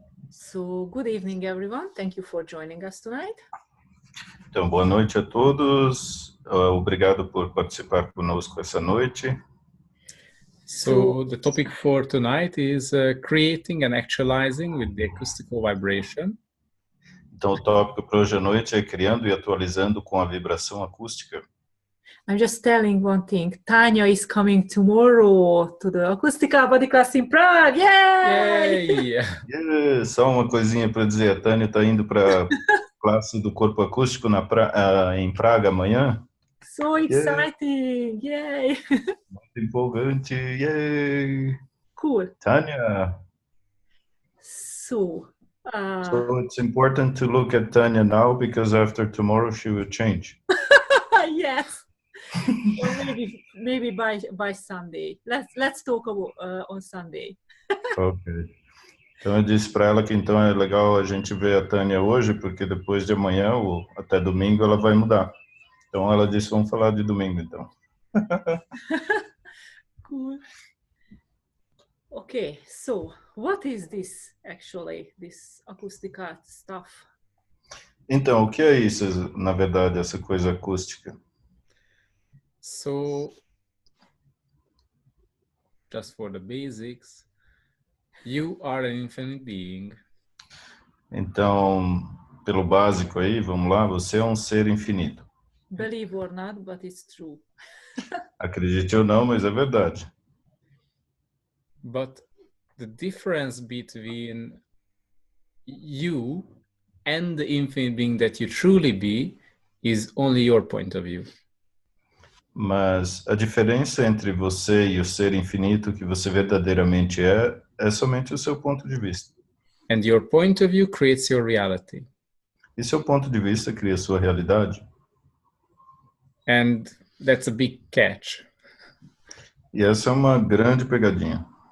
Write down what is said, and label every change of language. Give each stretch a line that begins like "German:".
English: So, good evening, everyone. Thank you for joining us tonight.
Portuguese: Então, boa noite a todos. Obrigado por participar conosco essa noite.
English: So the topic for tonight is creating and actualizing with the acoustical vibration.
Portuguese: Então, o tópico para hoje à noite é criando e atualizando com a vibração acústica.
English: I'm just telling one thing. Tanya is coming tomorrow to the Acoustical Body Class in Prague. Yay!
Portuguese: Yeah, só uma coisinha para dizer, a Tânia está indo para a classe do Corpo Acústico em Praga amanhã.
English: So exciting! Yay!
Portuguese: Muito empolgante, yay!
English: Cool.
Portuguese: Tânia.
English: So it's important to look at Tanya now because after tomorrow she will change. Yes. Or maybe by Sunday. Let's talk about on Sunday. Ok.
Portuguese: Então eu disse para ela que então é legal a gente ver a Tânia hoje, porque depois de amanhã ou até domingo ela vai mudar. Então ela disse, vamos falar de domingo então.
English: Cool. Okay, so what is this actually, this acoustic art stuff?
Portuguese: Então, o que é isso, na verdade, essa coisa acústica?
English: So just for the basics, you are an infinite being.
Portuguese: Então, pelo básico aí, vamos lá, você é um ser infinito.
English: Believe or not, but it's true.
Portuguese: Acredite ou não, mas é verdade.
English: But the difference between you and the infinite being that you truly be is only your point of view.
Portuguese: Mas a diferença entre você e o ser infinito que você verdadeiramente é somente o seu ponto de vista.
English: And your point of view creates your reality.
Portuguese: E seu ponto de vista cria sua realidade.
English: And that's a big catch.
Portuguese: E essa é uma grande pegadinha.